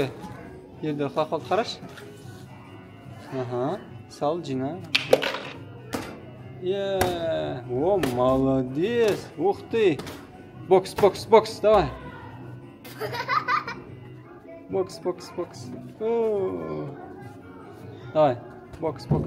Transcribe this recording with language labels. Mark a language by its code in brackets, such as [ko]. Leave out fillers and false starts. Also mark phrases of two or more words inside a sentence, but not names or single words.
[uz] Yerda quloq qoldi, qarash. [ru] Sal Jina. О, молодец. Ух ты. Бокс, давай. Бокс. Давай, бокс.